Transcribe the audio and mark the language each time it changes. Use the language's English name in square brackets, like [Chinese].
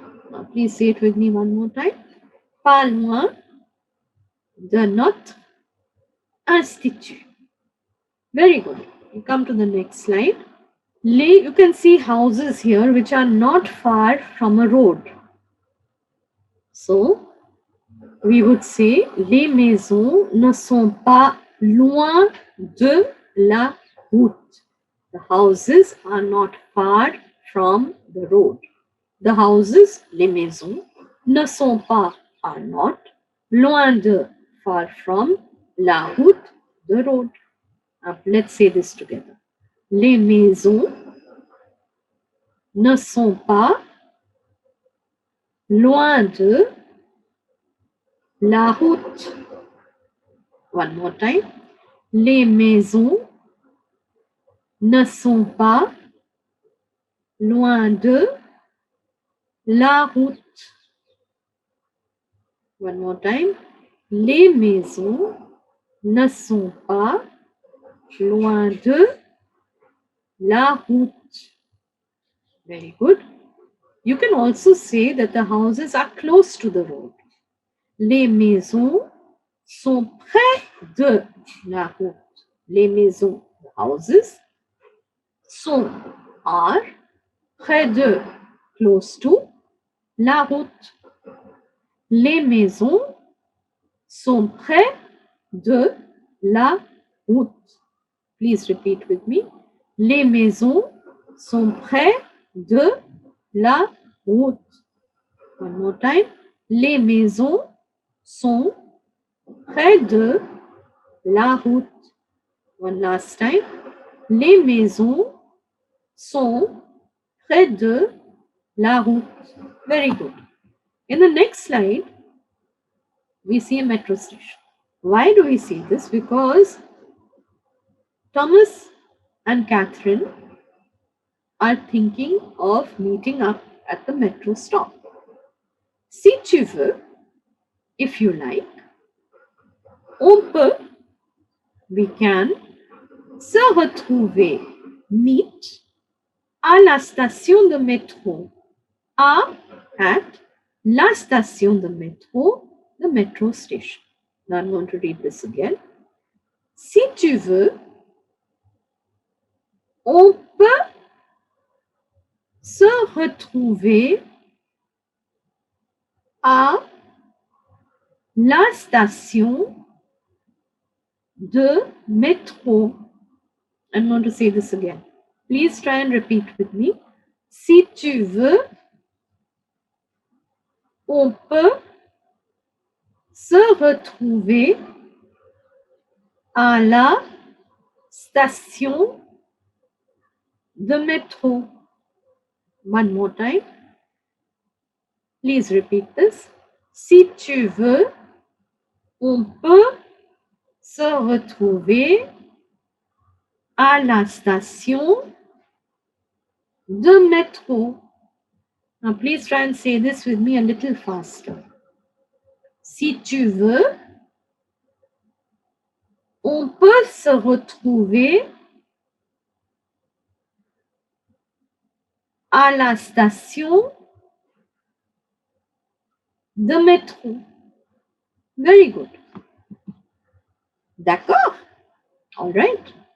[English] Now please say it with me one more time. [French] Pas loin de notre institut. [English] Very good. We come to the next slide. You can see houses here which are not far from a road. So, we would say [French] les maisons ne sont pas loin de la route. [English] The houses are not far from the road. The houses, [French] les maisons, ne sont pas, [English] are not, [French] loin de, [English] far from, [French] la route, [English] the road. Now, let's say this together. [French] Les maisons ne sont pas loin de la route. [English] One more time. [French] Les maisons ne sont pas loin de la route. [English] One more time. [French] Les maisons ne sont pas loin de la route. [English] Very good. You can also say that the houses are close to the road. [French] Les maisons sont près de la route. Les maisons, the houses, sont, are, près de, close to, la route. Les maisons sont près de la route. [English] Please repeat with me. [French] Les maisons sont près de la route. [English] One more time. [French] Les maisons sont près de la route. [English] One last time. [French] Les maisons sont près de la route. [English] Very good. In the next slide, we see a metro station. Why do we see this? Because Thomas and Catherine are thinking of meeting up at the metro stop. [French] Si tu veux, [English] if you like, [French] on peut, [English] we can, [French] se retrouver, [English] meet, [French] à la station de métro, at la station de métro, [English] the metro station. Now I'm going to read this again. [French] Si tu veux, on peut se retrouver à la station de métro. [English] I'm going to say this again. Please try and repeat with me. [French] Si tu veux, on peut se retrouver à la station de métro. [English] One more time. Please repeat this. [French] Si tu veux, on peut se retrouver à la station de métro. [English] Now please try and say this with me a little faster. [French] Si tu veux, on peut se retrouver à la station de métro. [English] Very good. [French] D'accord? [English] All right.